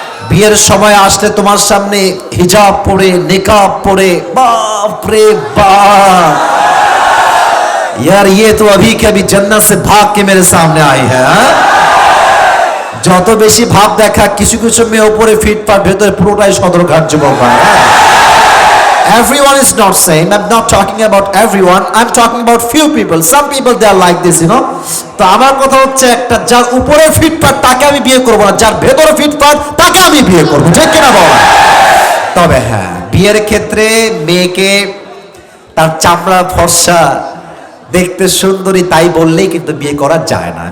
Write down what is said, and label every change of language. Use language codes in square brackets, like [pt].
[bn] বিয়ের সময় আসলে তোমার সামনে হিজাব পরে, নেকাব পরে, বাপ রে বাপ, [hi] यार ये तो अभी के अभी जन्नत से भाग के मेरे सामने आई है। [bn] যত বেশি ভাব দেখা, কিছু কিছু মেয়ে উপরে ফিটফাট, ভেতরে পুরোটাই সদরঘাট যুবক ভাই। [en] Everyone is not same. I'm not talking about everyone. I'm talking about few people. Some people they are like this, you know. [bn] তো আমার কথা হচ্ছে একটা, যার উপরে ফিটফাট তাকে আমি বিয়ে করব না, যার ভেতরে ফিটফাট তাকে আমি বিয়ে করব। ঠিক কিনা বল? তবে হ্যাঁ, বিয়ের ক্ষেত্রে মেয়েকে তার চামড়া ফর্সা, দেখতে সুন্দরী তাই বললেই কিন্তু বিয়ে করা যায় না।